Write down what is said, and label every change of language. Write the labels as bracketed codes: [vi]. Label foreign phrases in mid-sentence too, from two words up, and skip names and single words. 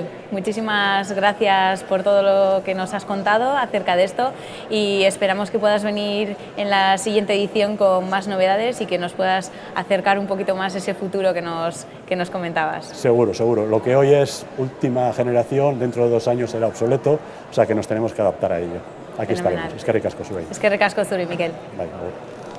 [es] Muchísimas gracias por todo lo que nos has contado acerca de esto y esperamos que puedas venir en la siguiente edición con más novedades y que nos puedas acercar un poquito más ese futuro que nos comentabas. Seguro, seguro. Lo que hoy es última generación, dentro de 2 años será obsoleto, o sea que nos tenemos que adaptar a ello. Aquí estaremos. [eu] Eskerrik asko zuri. Eskerrik asko zuri, Miquel. Bai, bai.